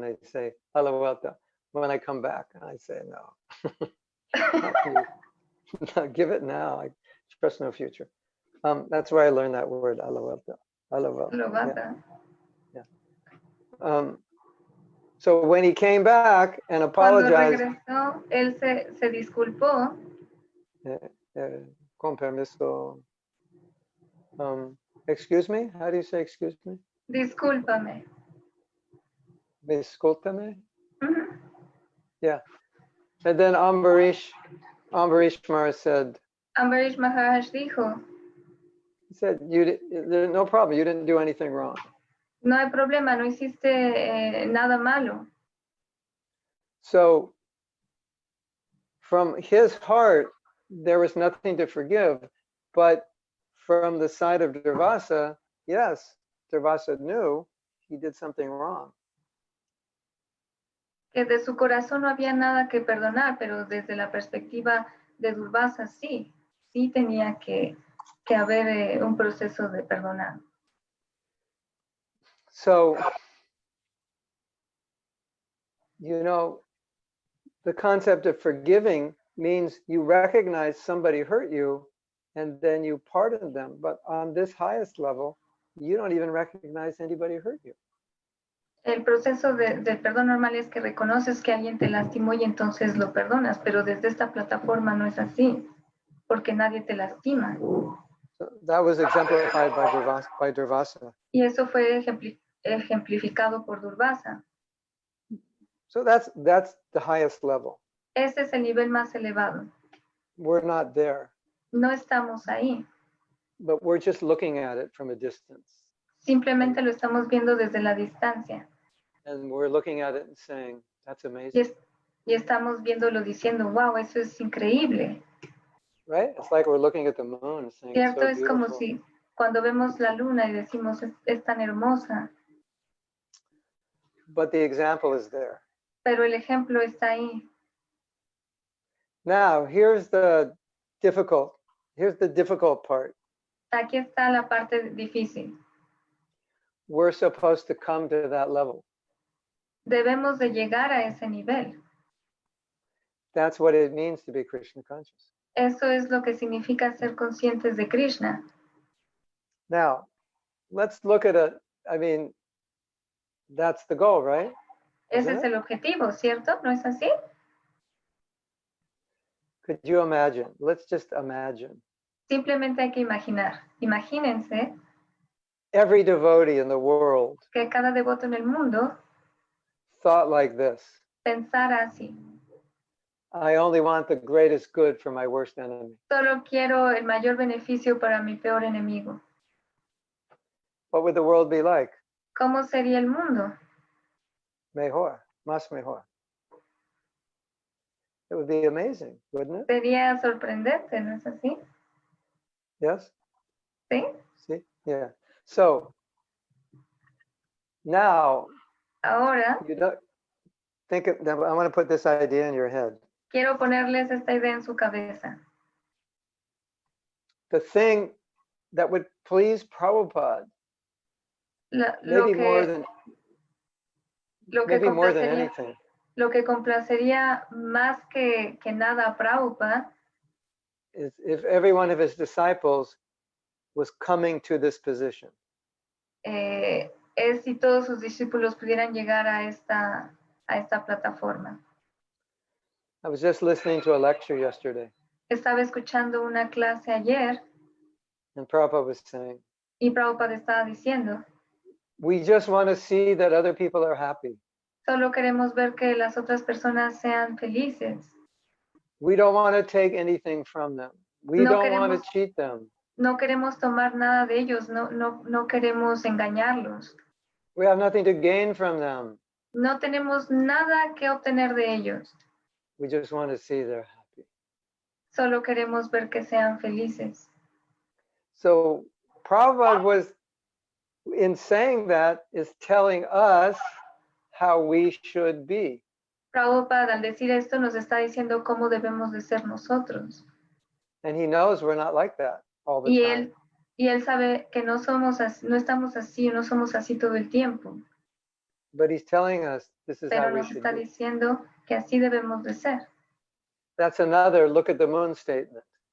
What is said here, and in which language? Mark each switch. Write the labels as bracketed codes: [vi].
[en] They'd say, [es] a la vuelta. [en] When I come back, I'd say, no. No, give it now. I express no future. That's where I learned that word, [es] a la vuelta. A la vuelta. [en] Yeah. So when he came back and apologized, [es] Cuando regresó, él se disculpó. Con permiso. [en] Excuse me? How do you say excuse me? [es] Discúlpame. Discúlpame? Uh-huh. [en] Yeah. And then Ambarish Maharaj said, [es] Ambarish Maharaj dijo, [en] he said, there's no problem. You didn't do anything wrong. [es] no hay problema, no hiciste nada malo. [en] So from his heart, there was nothing to forgive. But from the side of Durvasa, yes, Durvasa knew he did something wrong. [es] Que de su corazón no había nada que perdonar, pero desde la perspectiva de Durvasa sí tenía que haber un proceso de perdonar. [en] So, the concept of forgiving means you recognize somebody hurt you and then you pardon them. But on this highest level, you don't even recognize anybody hurt you. [es] El proceso del perdón normal es que reconoces que alguien te lastimó y entonces lo perdonas, pero desde esta plataforma no es así, porque nadie te lastima. [en] So that was exemplified by Durvasa. [es] Y eso fue ejemplificado por Durvasa. [en] So that's the highest level. [es] Ese es el nivel más elevado. [en] We're not there, [es] No estamos ahí. [en] but we're just looking at it from a distance. [es] Simplemente lo estamos viendo desde la distancia. [en] And we're looking at it and saying, that's amazing. [es] Y estamos viéndolo diciendo, wow, eso es increíble. [en] Right? It's like we're looking at the moon and saying, it's [es] Cierto, [en] so [es] es como [en] beautiful. [es] si cuando vemos la luna y decimos, es tan hermosa, [en] But the example is there. [es] pero el ejemplo está ahí. [en] Now, here's the difficult part. [es] Aquí está la parte difícil. [en] We're supposed to come to that level. [es] Debemos de llegar a ese nivel. [en] That's what it means to be Krishna conscious. [es] Eso es lo que significa ser conscientes de Krishna. [en] Now, let's look at it. I mean, that's the goal, right? [es] Ese [en] Isn't [es] es [en] it? [es] el objetivo, ¿cierto? ¿No es así? [en] Could you imagine? Let's just imagine. [es] Simplemente hay que imaginar. Imagínense [en] Every devotee in the world [es] que cada devoto en el mundo [en] thought like this. [es] pensara así. [en] I only want the greatest good for my worst enemy. [es] Solo quiero el mayor beneficio para mi peor enemigo. [en] What would the world be like? [es] ¿Cómo sería el mundo? Mejor, más mejor. [en] It would be amazing, wouldn't it? [es] Sería sorprendente, ¿no es así? [en] Yes? [es] ¿Sí? [en] See? Yeah. So now [es] Ahora [en] you don't think of, I want to put this idea in your head. [es] quiero ponerles esta idea en su cabeza. [en] The thing that would please Prabhupada, maybe more than anything, [es] lo que complacería más que nada a Prabhupada [en] is if every one of his disciples was coming to this position. [es] es si todos sus discípulos pudieran llegar a esta plataforma. [en] I was just listening to a lecture yesterday, [es] Estaba escuchando una clase ayer [en] and Prabhupada was saying, [es] y Prabhupada estaba diciendo, [en] we just want to see that other people are happy. [es] solo queremos ver que las otras personas sean felices. [en] We don't want to take anything from them. We [es] No [en] don't want to [es] queremos- [en] cheat them. [es] No queremos tomar nada de ellos, no queremos engañarlos. [en] We have nothing to gain from them. [es] No tenemos nada que obtener de ellos. [en] We just want to see they're happy. [es] Solo queremos ver que sean felices. [en] So Prabhupada was, in saying that, is telling us how we should be. [es] Prabhupada al decir esto nos está diciendo cómo debemos de ser nosotros. [en] And he knows we're not like that all the [es] Y [en] time. [es] él sabe que no estamos así, no somos así todo el tiempo. [en] But he's telling us this is how [es] Pero [en] we [es] nos [en] should [es] está [en] be. [es] diciendo que así debemos de ser. [en] That's another look at the moon statement.